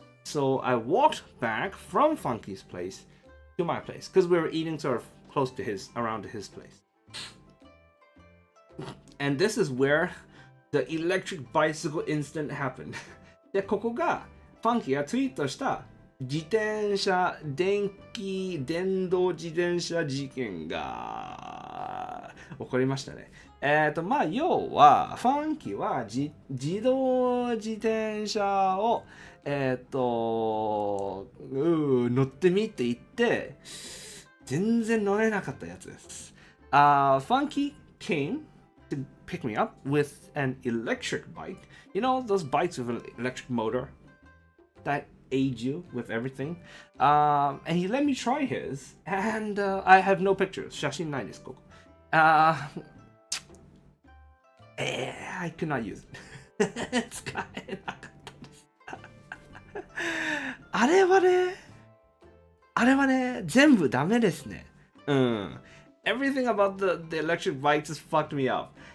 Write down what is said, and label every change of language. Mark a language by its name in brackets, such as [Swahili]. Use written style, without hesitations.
[English] So I walked back from Funky's place to my place because we were eating sort of close to around his place. And this is where the electric bicycle incident happened. [Japanese] で、ここが、ファンキーがツイートした自転車、電動自転車事件が起こりましたね。まあ、要は、ファンキーは自動自転車を、乗ってみて言って、全然乗れなかったやつです。 [English] Funky came to pick me up with an electric bike. You know, those bikes with an electric motor that aid you with everything. And he let me try his, and I have no pictures. [Japanese] 写真ないです、ここ。 [English] I could not use it. [Japanese] 使えなかったです。あれはね、全部ダメですね。 [English] Everything about the electric bikes just fucked me up.